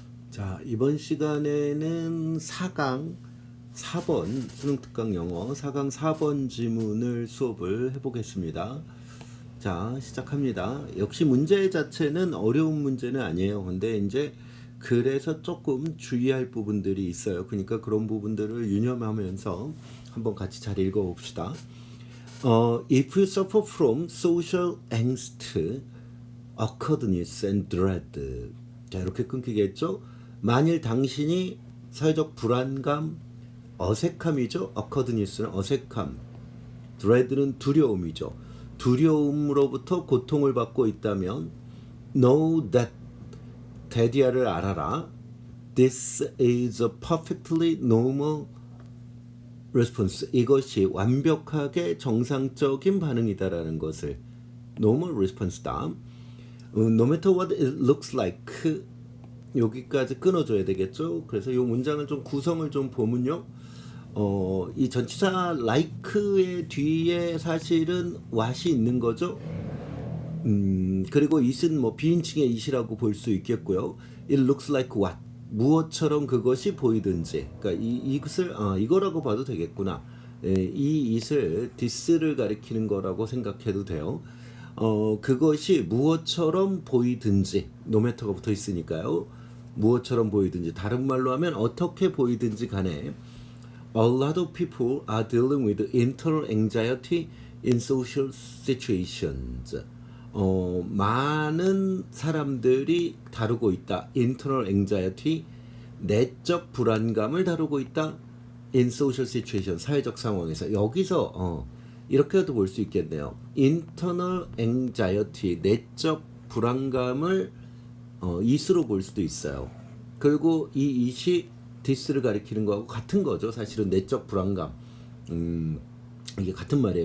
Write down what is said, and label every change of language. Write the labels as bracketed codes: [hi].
[ko] 자, 이번 시간에는 4강 4번 수능특강 영어 4강 4번 지문을 수업을 해보겠습니다. 자, 시작합니다. 역시 문제 자체는 어려운 문제는 아니에요. 근데 이제 그래서 조금 주의할 부분들이 있어요. 그러니까 그런 부분들을 유념하면서 한번 같이 잘 읽어봅시다. [en] If you suffer from social angst, awkwardness and dread. [ko] 자, 이렇게 끊기겠죠? 만일 당신이 사회적 불안감, 어색함이죠. awkwardness는 어색함, dread는 두려움이죠. 두려움으로부터 고통을 받고 있다면 [en] know that, [ko] 대디아를 알아라. [en] This is a perfectly normal response. [ko] 이것이 완벽하게 정상적인 반응이다라는 것을 [en] normal response [ko] 다. [en] No matter what it looks like, [ko] 여기까지 끊어줘야 되겠죠. 그래서 이 문장을 좀 구성을 좀 보면요, 이 전치사 like의 뒤에 사실은 what이 있는 거죠. 그리고 it은 뭐 비인칭의 it이라고 볼 수 있겠고요. [en] It looks like what, [ko] 무엇처럼 그것이 보이든지. 그러니까 이것을 이거라고 봐도 되겠구나. 이 it을 this를 가리키는 거라고 생각해도 돼요. 그것이 무엇처럼 보이든지, 노매터가 붙어 있으니까요. 무엇처럼 보이든지, 다른 말로 하면 어떻게 보이든지 간에 [en] A lot of people are dealing with internal anxiety in social situations. [ko] 많은 사람들이 다루고 있다. internal anxiety, 내적 불안감을 다루고 있다. [en] in social situation, [ko] 사회적 상황에서. 여기서 이렇게도 볼 수 있겠네요. internal anxiety, 내적 불안감을 it으로 볼 수도 있어요. 그리고 이 it이 this를 가리키는 거하고 같은 거죠. 사실은 내적 불안감. 이게 같은 말이에요.